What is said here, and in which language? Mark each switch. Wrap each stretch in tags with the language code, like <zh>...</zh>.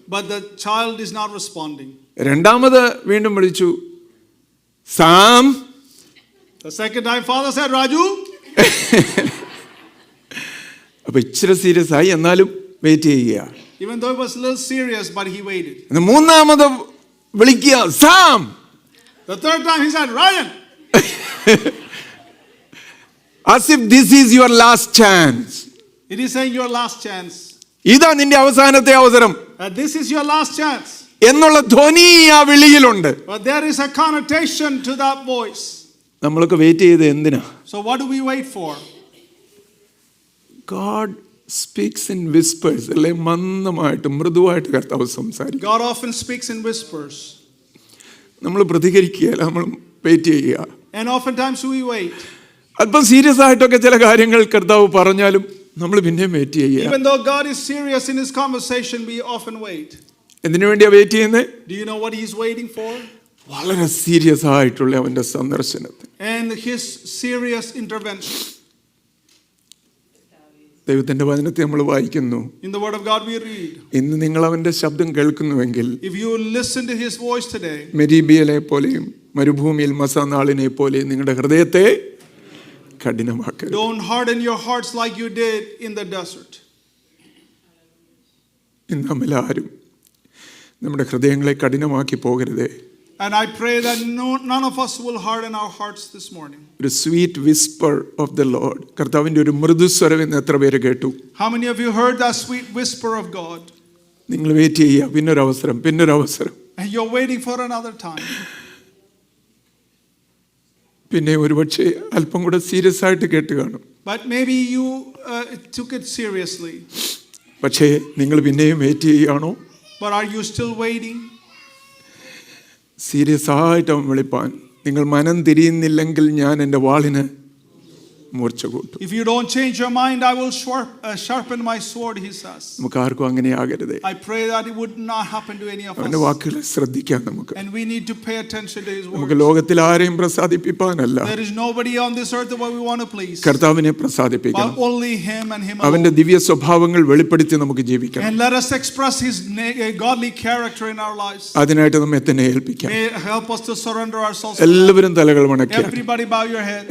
<en>But the child is not responding.</en> <ml>രണ്ടാമത് വീണ്ടും വിളിച്ചു Sam.</ml> <en>The second time father said Raju.</en> <ml>അപ്പൊ ഇച്ചിരി സീരിയസ് ആയി, എന്നാലും വെയിറ്റ് ചെയ്യുക.</ml> <en>Even though it was a little serious, but he waited.</en> <ml>മൂന്നാമത് വിളിക്കുക Sam.</ml> <en>The third time he said Ryan. As if this is your last chance. It is saying your last chance.</en> <ml>ഇതാ നിന്റെ അവസാനത്തെ അവസരം.</ml> <en>This is your last chance.</en> <ml>എന്നുള്ള ധ്വനി ആ വിളിയിലുണ്ട്.</ml> <en>But there is a connotation to that voice.</en> <ml>നമ്മളൊക്കെ wait ചെയ്ത് എന്തിനാ?</ml> <en>So what do we wait for? God speaks in whispers.</en> <ml>അല്ലേ, മന്ദമായിട്ട് മൃദുവായിട്ട് കർത്താവ് സംസാരിക്കും.</ml> <en>God often speaks in whispers.</en> <ml>നമ്മൾ പ്രതികരിക്കുകയല്ല, നമ്മൾ വെയിറ്റ് ചെയ്യുക.</ml> <en>And oftentimes we wait.</en> <ml>അല്പം സീരിയസ് ആയിട്ടൊക്കെ ചില കാര്യങ്ങൾ കർത്താവ് പറഞ്ഞാലും നമ്മൾ പിന്നെയും വെയിറ്റ് ചെയ്യുക.</ml> <en>Even though God is serious in his conversation, we often wait.</en> <ml>എന്തിനു വേണ്ടിയാ വെയിറ്റ് ചെയ്യുന്നത്?</ml> <en>Do you know what he's waiting for?</en> <ml>വളരെ സീരിയസ് ആയിട്ടുള്ള അവന്റെ സന്ദർശനത്തിന്.</ml> <en>And his serious intervention.</en> <ml>ദൈവത്തിന്റെ വചനത്തെ നമ്മൾ വായിക്കുന്നു.</ml> <en>In the word of God we read.</en> <ml>ഇന്ന് നിങ്ങൾ അവന്റെ ശബ്ദം കേൾക്കുന്നുവെങ്കിൽ,</ml> <en>if you listen to his voice today,</en> <ml>മെരീബിയലെ പോലെയും മരുഭൂമിയിൽ മസാനാളിനെ പോലെയും നിങ്ങളുടെ ഹൃദയത്തെ കഠിനമാക്കരുത്.</ml> <en>Don't harden your hearts like you did in the desert.</en> <ml>ഇന്ന് നമ്മളാരും നമ്മുടെ ഹൃദയങ്ങളെ കഠിനമാക്കി പോകരുതേ.</ml> <en>And I pray that none of us will harden our hearts this morning.</en> <ml>ഒരു</ml> <en>sweet whisper of the lord,</en> <ml>കർത്താവിന്റെ ഒരു മൃദുസ്വരം എന്ന് എത്ര പേര് കേട്ടു?</ml> <en>How many of you heard that sweet whisper of God?</en> <ml>നിങ്ങൾ വെയിറ്റ് ചെയ്യുക, പിന്നൊരു അവസരം, പിന്നൊരു അവസരം.</ml> <en>And you're waiting for another time.</en> <ml>പിന്നെ ഒരുപക്ഷെ അല്പം കൂടെ സീരിയസ് ആയിട്ട് കേട്ട് കാണും.</ml> <en>But maybe you took it seriously.</en> <ml>പക്ഷേ നിങ്ങൾ പിന്നെയും വെയിറ്റ് ചെയ്യുകയാണോ?</ml> <en>But are you still waiting?</en> <ml>Serious ആയിട്ട് അവൻ വിളിപ്പാൻ നിങ്ങൾ മനം തിരിയുന്നില്ലെങ്കിൽ ഞാൻ എൻ്റെ വാളിന് മൂർച്ച കൂട്ടും.</ml> <en>If you don't change your mind, I will sharpen my sword, he says.</en> <ml>നമുക്ക് ആർക്കും അങ്ങനെ ആകരുതേ.</ml> <en>I pray that it would not happen to any of us.</en> <ml>അവന്റെ വാക്കുകളെ ശ്രദ്ധിക്കാം നമുക്ക്.</ml> <en>And we need to pay attention to his words.</en> <ml>നമുക്ക് ലോകത്തിൽ ആരെയും പ്രസാദിപ്പിക്കാനല്ല,</ml> <en>There is nobody on this earth that we want to please.</en> <ml>കർത്താവിനെ പ്രസാദിപ്പിക്കണം.</ml> <en>But only him and him alone.</en> <ml>അവന്റെ ദിവ്യ സ്വഭാവങ്ങൾ വെളിപ്പെടുത്തി നമുക്ക് ജീവിക്കണം.</ml> <en>And let us express his godly character in our lives.</en> <ml>അതിനായിട്ട് നമ്മെ തന്നെ ഏൽപ്പിക്കാം.</ml> <en>May help us to surrender ourselves.</en> <ml>എല്ലാവരും തലകൾ വണക്കുക.</ml> <en>Everybody bow your head.</en>